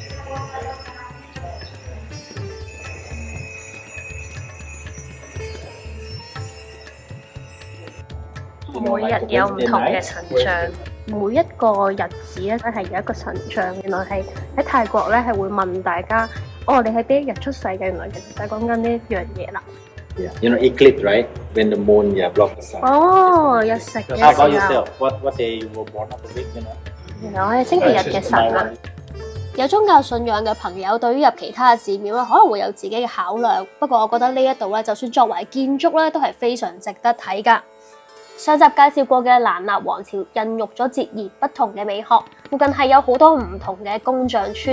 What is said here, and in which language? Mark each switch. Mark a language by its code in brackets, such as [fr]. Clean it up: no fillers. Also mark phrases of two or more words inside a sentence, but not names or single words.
[yue] 每日有唔同嘅神像，每一個日子咧都係有一個神像。原來係喺泰國咧係會問大家。哦，你係邊一日出世嘅？原來其實就係講緊呢一樣嘢啦。 [en] Yeah, you know eclipse, right? When the moon block the sun. [yue] 哦，日食嘅時 [en] How about [yue] 候。 [en] yourself? What day you were born of the week? You know? [yue] 原來我係星期日嘅神啊！有宗教信仰嘅朋友對於入其他嘅寺廟咧，可能會有自己嘅考量。不過我覺得呢一度咧，就算作為建築咧，都係非常值得睇㗎。上集介紹過嘅蘭納王朝孕育咗截然不同嘅美學，附近係有好多唔同嘅工匠村。